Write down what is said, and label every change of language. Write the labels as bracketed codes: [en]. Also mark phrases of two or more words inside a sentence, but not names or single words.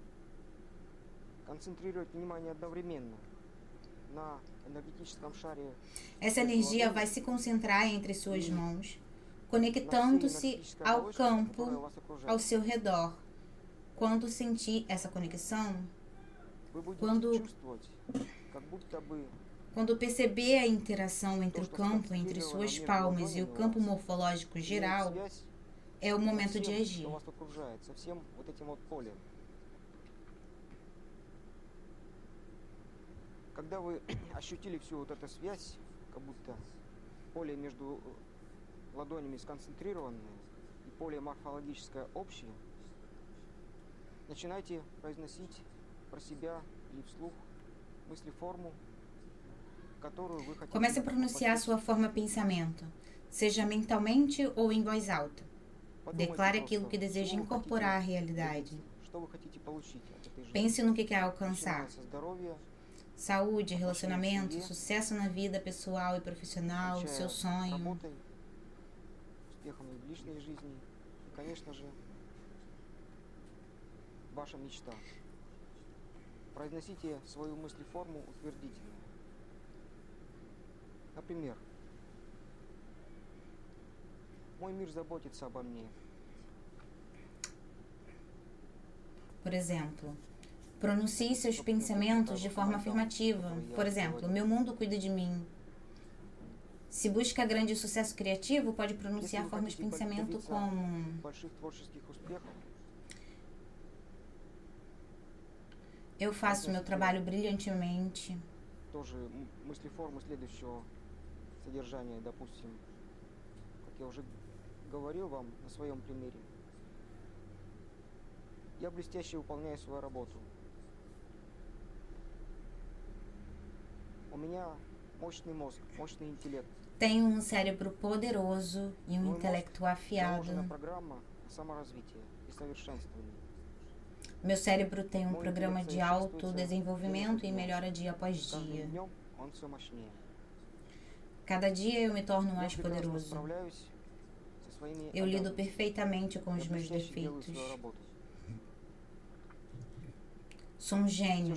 [pt] Essa energia vai se concentrar entre suas mãos, conectando-se ao campo ao seu redor. Quando sentir essa conexão, quando perceber a interação entre o campo entre suas palmas e o campo morfológico geral, é o momento de agir. [ru] Когда вы ощутили всю вот эту связь, как будто поле между ладонями сконцентрированное и поле морфологическое общее, начинайте произносить про себя или вслух мысли-форму, которую вы хотите. [pt] Comece a pronunciar sua forma pensamento, seja mentalmente ou em voz alta. Declare aquilo que deseja incorporar à realidade. Pense no que quer alcançar. Saúde, relacionamento, sucesso na vida pessoal e profissional, seu sonho. [ru] Произносите свою мыслеформу утвердительно. Например, мой мир заботится обо мне. [pt] Por exemplo, pronuncie seus pensamentos de forma afirmativa. Por exemplo, meu mundo cuida de mim. Se busca grande sucesso criativo, pode pronunciar formas de pensamento como: eu faço meu trabalho brilhantemente. [ru] я уже говорил вам на своем примере, я блестяще выполняю свою работу. У меня мощный мозг, мощный интеллект. [pt] Tenho um cérebro poderoso e um intelecto afiado. [ru] Заложена программа саморазвития и совершенствования. [pt] Meu cérebro tem um programa de autodesenvolvimento e melhora dia após dia. Cada dia eu me torno mais poderoso. Eu lido perfeitamente com os meus defeitos. Sou um gênio.